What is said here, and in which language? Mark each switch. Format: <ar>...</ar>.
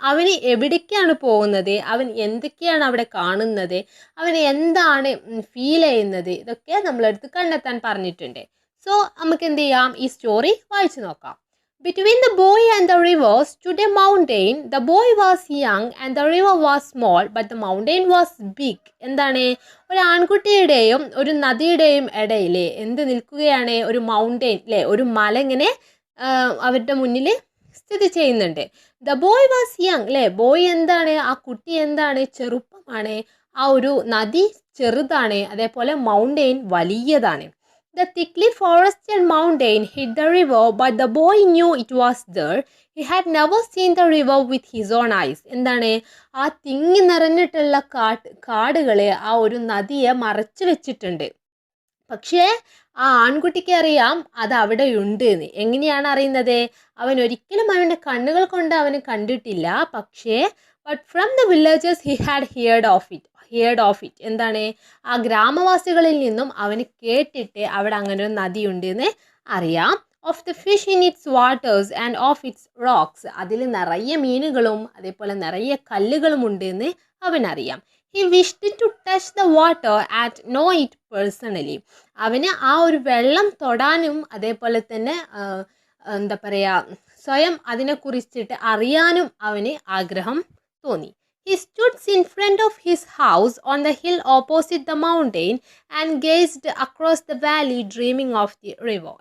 <ml>അവന് എവിടേക്കാണ് പോകുന്നത്, അവൻ എന്തൊക്കെയാണ് അവിടെ കാണുന്നത്, അവൻ എന്താണ് ഫീൽ ചെയ്യുന്നത്, ഇതൊക്കെ നമ്മളടുത്ത് കണ്ടെത്താൻ പറഞ്ഞിട്ടുണ്ട്. സോ നമുക്ക് എന്ത് ചെയ്യാം, ഈ സ്റ്റോറി വായിച്ചു നോക്കാം.</ml> <en>Between the boy and the river stood a mountain. The boy was young and the river was small, but the mountain was big.</en> <ml>എന്താണ്, ഒരു ആൺകുട്ടിയുടെയും ഒരു നദിയുടെയും ഇടയിൽ എന്ത് നിൽക്കുകയാണ്? ഒരു മൗണ്ടെയിൻ അല്ലേ, ഒരു മല ഇങ്ങനെ അവരുടെ മുന്നിൽ സ്ഥിതി ചെയ്യുന്നുണ്ട്.</ml> <en>the boy was young</en> <ml>അല്ലേ, ബോയ് എന്താണ്, ആ കുട്ടി എന്താണ്, ചെറുപ്പമാണ്. ആ ഒരു നദി ചെറുതാണ്, അതേപോലെ mountain വലിയതാണ്.</ml> <en>The thickly forested mountain hid the river, but the boy knew it was there. He had never seen the river with his own eyes.</en> <ml>എന്താണ്, ആ തിങ്ങി നിറഞ്ഞിട്ടുള്ള കാടുകളെ ആ ഒരു നദിയെ മറച്ചു വെച്ചിട്ടുണ്ട്. പക്ഷേ ആ ആൺകുട്ടിക്ക് അറിയാം അത് അവിടെ ഉണ്ട് എന്ന്. എങ്ങനെയാണ് അറിയുന്നത്? അവൻ ഒരിക്കലും അവൻ്റെ കണ്ണുകൾ കൊണ്ട് അവന് കണ്ടിട്ടില്ല. പക്ഷേ</ml> <en>But from the villages he had heard of it.</en> <ml>എന്താണ്, ആ ഗ്രാമവാസികളിൽ നിന്നും അവന് കേട്ടിട്ട് അവിടെ അങ്ങനെ ഒരു നദിയുണ്ട് എന്ന് അറിയാം.</ml> <en>Of the fish in its waters and of its rocks.</en> <ml>അതിൽ നിറയെ മീനുകളും അതേപോലെ നിറയെ കല്ലുകളും ഉണ്ട് എന്ന് അവനറിയാം.</ml> <en>He wished to touch the water and know it personally.</en> <ml>അവന് ആ ഒരു വെള്ളം തൊടാനും അതേപോലെ തന്നെ എന്താ പറയുക, സ്വയം അതിനെക്കുറിച്ചിട്ട് അറിയാനും അവന് ആഗ്രഹം തോന്നി.</ml> <en>He stood in front of his house on the hill opposite the mountain and gazed across the valley dreaming of the river.</en>